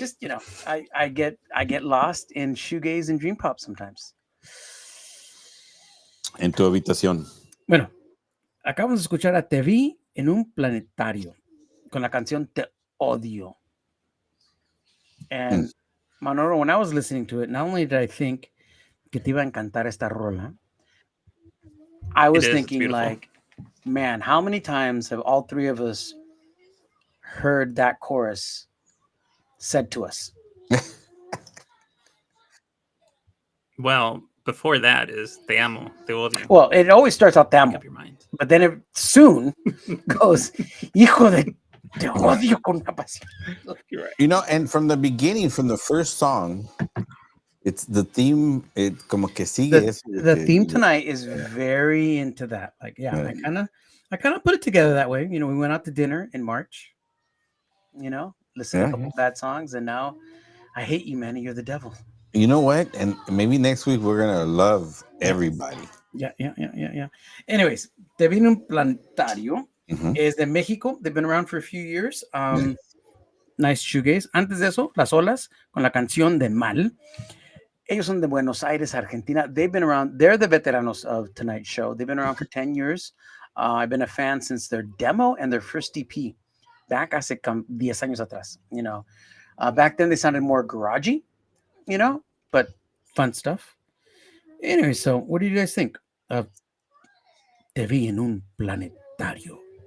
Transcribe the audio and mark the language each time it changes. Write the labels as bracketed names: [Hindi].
[English] just, you know, I get lost in shoegaze and dream pop sometimes. [Spanish] En tu habitación. Bueno, acabamos de escuchar a Te Vi en un planetario con la canción Te Odio. [English] And Manolo, when I was listening to it, not only did I think [Spanish] que te iba a encantar esta rola, [English] I was thinking like, man, how many times have all three of us heard that chorus said to us? Well, before that is Te Amo, Te Odio. Well, it always starts out Te Amo. Make up your mind. But then it soon goes, [Spanish] Hijo de Te Odio con una pasión. [English] You're right. You know, and from the beginning, from the first song, it's the theme. [Spanish] It como que sigue. [English] The theme tonight is very into that. Like, yeah, I kind of put it together that way. You know, we went out to dinner in March. You know, listened to a couple bad songs, and now I hate you, man. You're the devil. You know what? And maybe next week we're gonna love everybody. Yeah. Anyways, Te Vino un Plantario Mhm. is de Mexico. They've been around for a few years. Nice. Nice shoegaze. [Spanish] Antes de eso, Las Olas con la canción de Mal. Ellos son de Buenos Aires, Argentina. [English] They've been around. They're the veteranos of tonight's show. They've been around for 10 years. I've been a fan since their demo and their first EP back [Spanish] hace 10 años atrás. [English] Back then they sounded more garagey, but fun stuff. Anyway, so what do you guys think of Te Vi en un Planetario?